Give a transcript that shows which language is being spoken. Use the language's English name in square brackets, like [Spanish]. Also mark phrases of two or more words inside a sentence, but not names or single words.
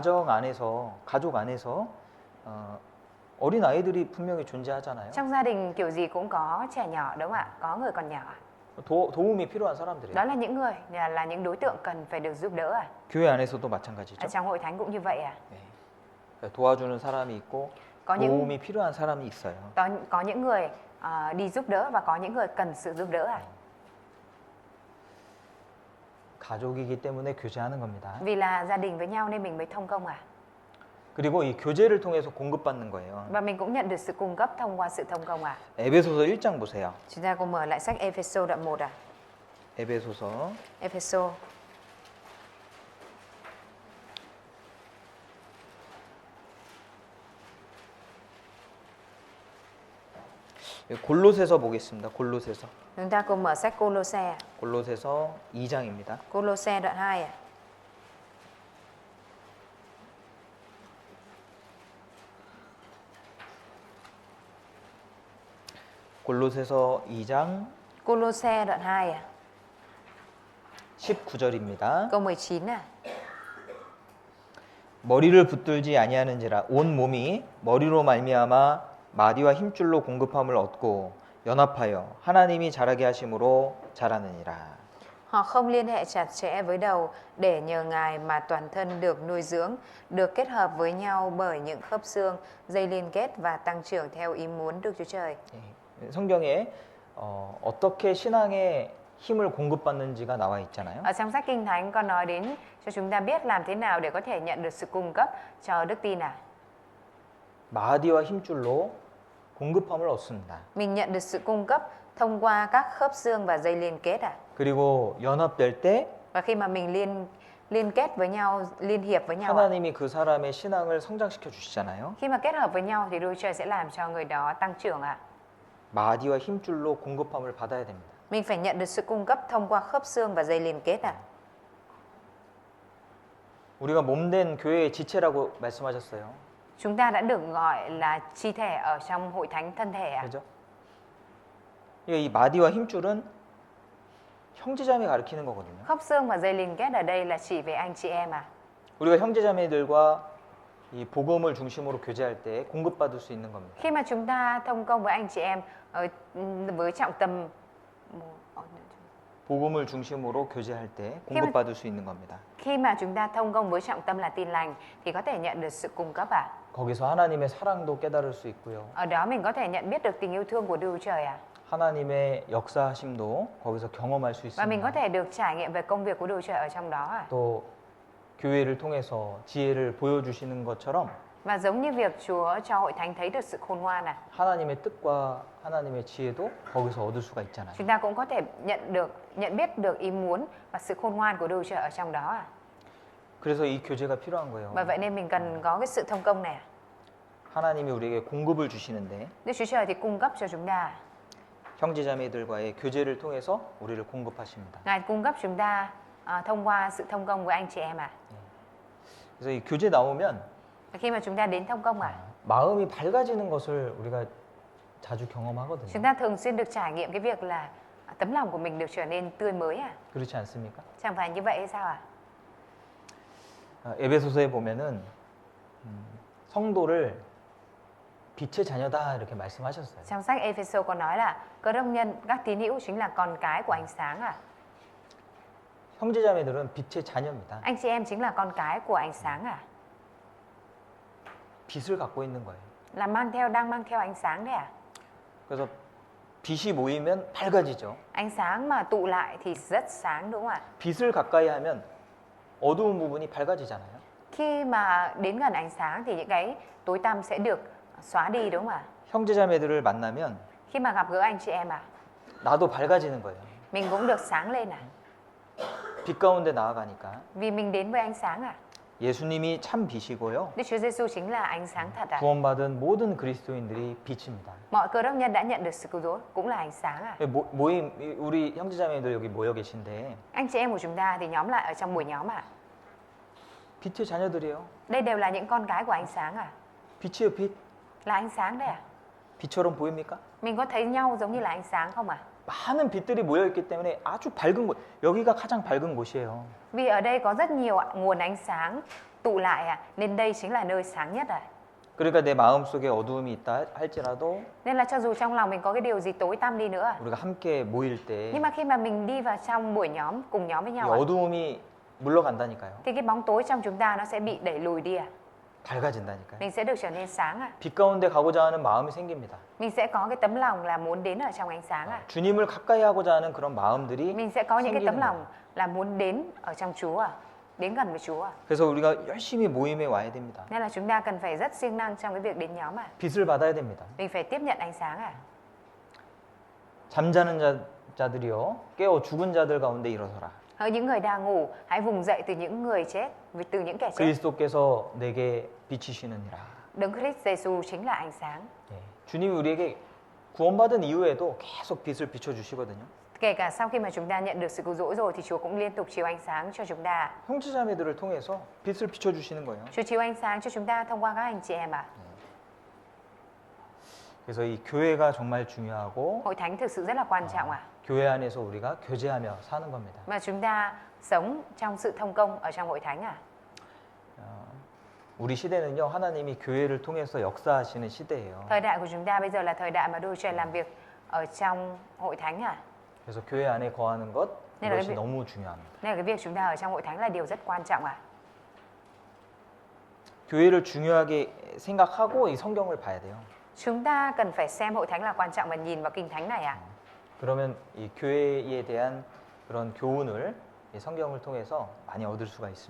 [Korean] 가족 안에서 어린 아이들이 분명히 존재하잖아요. [Vietnamese] Trong gia đình kiểu gì cũng có trẻ nhỏ đúng không ạ? Có người còn nhỏ. [Korean] 도움이 필요한 사람들이에요. [Vietnamese] Đó là những người là những đối tượng cần phải được giúp đỡ à? [Korean] 교회 안에서도 마찬가지죠. [Vietnamese] Trong hội thánh cũng như vậy à? [Korean] 네. 도와주는 사람이 있고 [Vietnamese] Có những [Korean] 도움이 필요한 사람이 있어요. [Vietnamese] có những người đi giúp đỡ và có những người cần sự giúp đỡ à? [Korean] 가족이기 때문에 교제하는 겁니다. [Vietnamese] Vì là gia đình với nhau nên mình mới thông công à? [Korean] 그리고 이 교제를 통해서 공급받는 거예요. [Vietnamese] Và mình cũng nhận được sự cung cấp thông qua sự thông công à? [Korean] 에베소서 1장 보세요. [Vietnamese] Chúng ta cùng mở lại sách Ephesos đoạn 1 à? [Korean] 에베소서 Ephesos 골로새서 보겠습니다. 골로새서. [Vietnamese] Chúng ta cùng mở sách Cô-lô-se. [Korean] 골로새서 2장입니다. [Vietnamese] Cô-lô-se đoạn 2 à? [Korean] 골로새서 2장 [Vietnamese] Cô-lô-se đoạn 2 à? [Korean] 19절입니다. [Vietnamese] Câu 19 à? [Korean] 머리를 붙들지 아니하는지라 온 몸이 머리로 말미암아 마디와 힘줄로 공급함을 얻고 연합하여 하나님이 자라게 하심으로 자라느니라. [Vietnamese] Họ không liên hệ chặt chẽ với đầu để nhờ Ngài mà toàn thân được nuôi dưỡng, được kết hợp với nhau bởi những khớp xương, dây liên kết và tăng trưởng theo ý muốn Đức Chúa Trời. [Korean] 성경에 어떻게 신앙의 힘을 공급받는지가 나와 있잖아요. [Vietnamese] Ở trong sách Kinh Thánh có nói đến cho chúng ta biết làm thế nào để có thể nhận được sự cung cấp cho đức tin à? [Korean] 마디와 힘줄로 공급함을 얻습니다. [Vietnamese] Mình nhận được sự cung cấp thông qua các khớp xương và dây liên kết à? [Korean] 그리고 연합될 때 [Vietnamese] Và khi mà mình liên kết với nhau, liên hiệp với nhau, [Korean] 하나님이 그 사람의 신앙을 성장시켜 주시잖아요. [Vietnamese] khi mà kết hợp với nhau thì Đức Chúa Trời sẽ làm cho người đó tăng trưởng ạ. [Korean] 마디와 힘줄로 공급함을 받아야 됩니다. [Vietnamese] Mình phải nhận được sự cung cấp thông qua khớp xương và dây liên kết ạ. [Korean] 우리가 몸된 교회의 지체라고 말씀하셨어요. Chúng ta đã được gọi là chi thể ở trong hội thánh thân thể ạ. 그죠? 이 마디와 힘줄은 형제자매 가리키는 거거든요. [Vietnamese] Khóc xương và dây liên kết ở đây là chỉ về anh chị em à. [Korean] 우리가 형제자매들과 이 복음을 중심으로 교제할 때 공급받을 수 있는 겁니다. [Vietnamese] Khi mà chúng ta thông công với anh chị em với trọng tâm [Korean] 복음을 중심으로 교제할 때 공급받을 수 있는 겁니다. [Vietnamese] khi mà chúng ta thông công với trọng tâm là tin lành thì có thể nhận được sự cung cấp à. [Korean] 거기서 하나님의 사랑도 깨달을 수 있고요. [Vietnamese] Ở đó mình có thể nhận biết được tình yêu thương của Đức Chúa Trời à. [Korean] 하나님의 역사하심도 거기서 경험할 수 [Vietnamese] Và mình có [Korean] 있습니다. [Vietnamese] thể được trải nghiệm về công việc của Đức Chúa Trời ở trong đó à. [Korean] 또 교회를 통해서 지혜를 보여주시는 것처럼 [Vietnamese] Và giống như việc Chúa cho hội thánh thấy được sự khôn ngoan à. [Korean] 하나님의 뜻과 하나님의 지혜도 거기서 얻을 수가 있잖아요. [Vietnamese] Chúng ta cũng có thể nhận biết được ý muốn và sự khôn ngoan của Đức Chúa Trời ở trong đó à. [Korean] 그래서 이 교제가 필요한 거예요. [Vietnamese] Bởi vậy nên mình cần có cái sự thông công này à. [Korean] 하나님이 우리에게 공급을 주시는데 [Vietnamese] Đức Chúa Trời thì cung cấp cho chúng ta. [Korean] 형제자매들과의 교제를 통해서 우리를 공급하십니다. [Vietnamese] Ngài cung cấp chúng ta thông qua sự thông công với anh chị em à. [Korean] 그래서 이 교제 나오면 [Vietnamese] Khi mà chúng ta đến thông công à, [Korean] 마음이 밝아지는 것을 우리가 자주 [Vietnamese] chúng [Korean] 경험하거든요. [Vietnamese] ta thường xuyên được trải nghiệm cái việc là tấm lòng của mình được trở nên tươi mới à. [Korean] 그렇지 않습니까? [Vietnamese] Chẳng phải như vậy hay sao à? [Korean] 에베소서에 보면은 성도를 빛의 자녀다 이렇게 말씀하셨어요. [Vietnamese] Trong sách Ephesos có nói là cơ đốc nhân, các tín hữu chính là con cái của ánh sáng à. [Korean] 형제자매들은 빛의 자녀입니다. [Vietnamese] Anh chị em chính là con cái của ánh sáng à. [Korean] 빛을 갖고 있는 거예요. [Vietnamese] Là đang mang theo ánh sáng đấy à. [Korean] 그래서 빛이 모이면 밝아지죠. [Vietnamese] Ánh sáng mà tụ lại thì rất sáng đúng không ạ? [Korean] 빛을 가까이 하면 어두운 부분이 밝아지잖아요. [Vietnamese] Khi mà đến gần ánh sáng thì những cái tối tăm sẽ được xóa đi đúng không ạ? [Korean] 형제자매들을 만나면 [Vietnamese] Khi mà gặp gỡ anh chị em à, [Korean] 나도 밝아지는 거예요. [Vietnamese] mình cũng được sáng lên à. [Korean] 빛 가운데 나아가니까 [Vietnamese] Vì mình đến với ánh sáng à. [Korean] 예수님이 참 빛이고요. [Vietnamese] Đức Chúa Giêsu chính là ánh sáng thật à. [Korean] 구원받은 모든 그리스도인들이 빛입니다. [Vietnamese] Mọi cơ đốc nhân đã nhận được sự cứu rỗi cũng là ánh sáng à. [Korean] 모임 우리 형제자매들 여기 모여 계신데 [Vietnamese] Anh chị em của chúng ta thì nhóm lại ở trong buổi nhóm à. [Korean] 빛의 자녀들이에요. [Vietnamese] Đây đều là những con cái của ánh sáng à. [Korean] 빛이에요, 빛. [Vietnamese] Là ánh sáng đấy à. [Korean] 빛처럼 보입니까? [Vietnamese] Mình có thấy nhau giống như là ánh sáng không à? [Korean] 많은 빛들이 모여 있기 때문에 아주 밝은 곳. 여기가 가장 밝은 곳이에요. [Vietnamese] Vì ở đây có rất nhiều nguồn ánh sáng tụ lại à, nên đây chính là nơi sáng nhất à. [Korean] 그러니까 내 마음속에 어두움이 있다 할지라도 [Vietnamese] Nên là cho dù trong lòng mình có cái điều gì tối tăm đi nữa à, [Korean] 우리가 함께 모일 때 [Vietnamese] nhưng mà khi mà mình đi vào trong buổi nhóm, cùng nhóm với [Korean] 이 [Vietnamese] nhau à, [Korean] 어두움이 물러간다니까요. [Vietnamese] thì cái bóng tối trong chúng ta nó sẽ bị đẩy lùi đi à. [Korean] 밝아진다니까요. [Vietnamese] Mình sẽ được trở nên sáng à. [Korean] 빛 가운데 가고자 하는 마음이 생깁니다. [Vietnamese] Mình sẽ có cái tấm lòng là muốn đến ở trong ánh sáng à. [Korean] 주님을 가까이 하고자 하는 그런 마음들이 [Vietnamese] Mình sẽ có những cái tấm [Korean] 생기는 [Vietnamese] lòng là muốn đến ở trong Chúa à, đến gần với Chúa à. [Korean] 그래서 우리가 열심히 모임에 와야 됩니다. [Vietnamese] Nên là chúng ta cần phải rất siêng năng trong cái việc đến nhóm à. [Korean] 빛을 받아야 됩니다. [Vietnamese] Mình phải tiếp nhận ánh sáng à. [Korean] 잠자는 자들이여 깨어 죽은 자들 가운데 일어서라. [Vietnamese] Hỡi những người đang ngủ, hãy vùng dậy từ những người chết, từ những kẻ chết. [Korean] 그리스도께서 내게 비치시느니라. [Vietnamese] Đấng Christ Giêsu chính là ánh sáng. [Korean] 예, 주님이 우리에게 구원받은 이후에도 계속 빛을 비춰 주시거든요. [Vietnamese] Kể cả sau khi mà chúng ta nhận được sự cứu rỗi rồi thì Chúa cũng liên tục chiếu ánh sáng cho chúng ta. [Korean] 형제자매들을 통해서 빛을 비춰 주시는 거예요. [Vietnamese] Chúa chiếu ánh sáng cho chúng ta thông qua các anh chị em ạ. [Korean] 그래서 이 교회가 정말 중요하고 [Vietnamese] Hội thánh thực sự rất là quan trọng ạ. [Korean] 교회 안에서 우리가 교제하며 사는 겁니다. [Vietnamese] Mà chúng ta sống trong sự thông công ở trong hội thánh ạ. [Korean] 우리 시대는요 하나님이 교회를 통해서 역사하시는 시대예요. [Vietnamese] Thời đại của chúng ta bây giờ là thời đại mà Đức Chúa Trời làm việc ở trong hội thánh ạ. [Korean] 그래서 교회 안에 거하는 것 네, 이것이 네. 너무 중요합니다. [Vietnamese] Nên là cái việc chúng ta ở trong hội thánh là điều rất quan trọng ạ. [Korean] 교회를 중요하게 생각하고 이 성경을 봐야 돼요. [Vietnamese] Chúng ta cần phải xem hội thánh là quan trọng và nhìn vào kinh thánh này ạ. [Korean] 그러면 이 교회에 대한 그런 교훈을 이 성경을 통해서 많이 얻을 수가 있습니다.